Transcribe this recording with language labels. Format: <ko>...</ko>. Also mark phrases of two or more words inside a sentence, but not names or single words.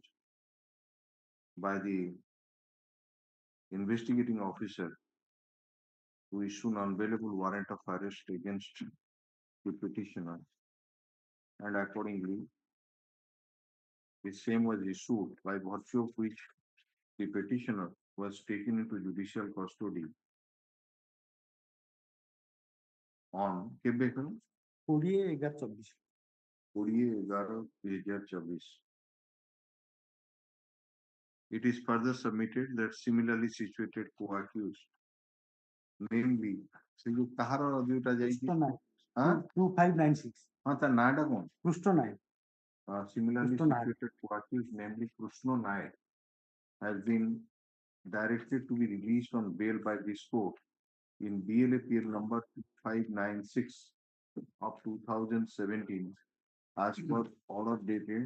<en>by the investigating officer to issue non-bailable warrant of arrest against the petitioner, and accordingly, the same was issued by virtue of which the petitioner was taken into judicial custody on</en> <or>କେବେ କଣ</or> <en>20/11/24 20/11/2024. It is further submitted that similarly situated co-accused, namely,</en> <or>ସେ ଯୋଉ କାହାର ଯୋଉଟା ଯାଇଛି କୃଷ୍ଣ ନାୟକ ହଁ 2596 ହଁ ତା ନାଁଟା କଣ କୃଷ୍ଣ ନାୟକ</or> <en>similarly Krishna Nayak. situated co-accused, namely Krishna Nayak, has been directed to be released on bail by this court in BLAPL number 596 of 2017 as per order dated</en>